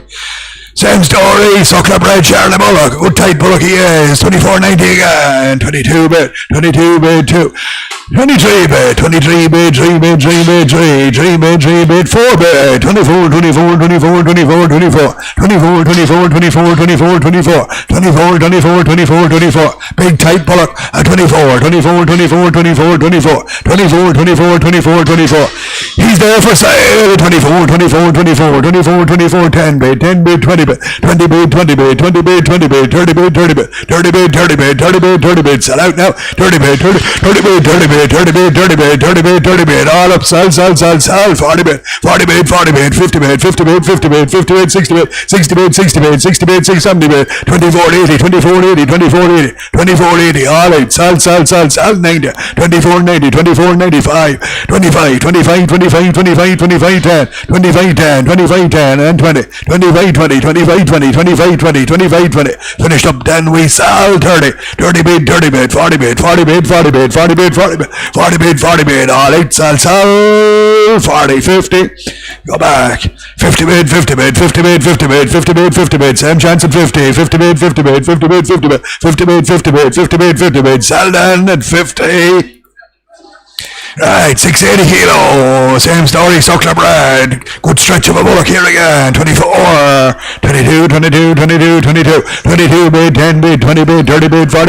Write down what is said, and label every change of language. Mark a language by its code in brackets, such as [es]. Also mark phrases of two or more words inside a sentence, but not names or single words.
[en] Same story, Suckler bread, Charlie Bullock, good tight Bullock he is, 24.90 again, 22 bid, 2, 23 bid, 23 bid, 3 bid, 3 bid, 3, 3 bid, 3 bid, 4 bid, 24, 24, 24, 24, 24, 24, 24, 24, 24, 24, 24, 24, 24, 24, big tight Bullock at 24, 24, 24, 24, 24, 24, 24, 24, 24, he's there for sale, 24, 24, 24, 24, 24, 10 bid, 10 bid, 20 bid, 20 bid, 20 bid, 20 bid, 20 bid, 30 bid, 30 bid, 30 bid, 30 bid, 30 bid, 30 bid, sell out now, 30 bid, 30 bid, 30 bid, 30 bid, 30 bid, 30 bid, 30 bid, all up, sell, 40 bid, 40 bid, 40 bid, 50 bid, 50 bid, 50 bid, 50 bid, 60 bid, 60 bid, 60 bid, 60 bid, 70 bid, 24.80, 24.80, 24.80, 24.80, all right, sell, 90, 24.90, 24.95, 25, 25, 25, 25, 25, 10, 25, 10, 25, 10, and 20, 25, 20, 25, 20, 25, 20, 25, 20, finished up 10, we sell 30, 30 bid, 30 bid, 40 bid, 40 bid, 40 bid, 40 bid, 40 bid, 40 bid, all out, sell, 40, 50, go back, 50 bid, 50 bid, 50 bid, 50 bid, 50 bid, 50 bid, same chance at 50, 50 bid, 50 bid, 50 bid, 50 bid, 50 bid, 50 bid, 50 bid, 50 bid, sell down at 50. Right, 680 kilo, same story, suckler bread, good stretch of a bullock here again, 24, 22, 22, 22, 22, 22 bid, 10 bid, 20 bid, 30 bid, 40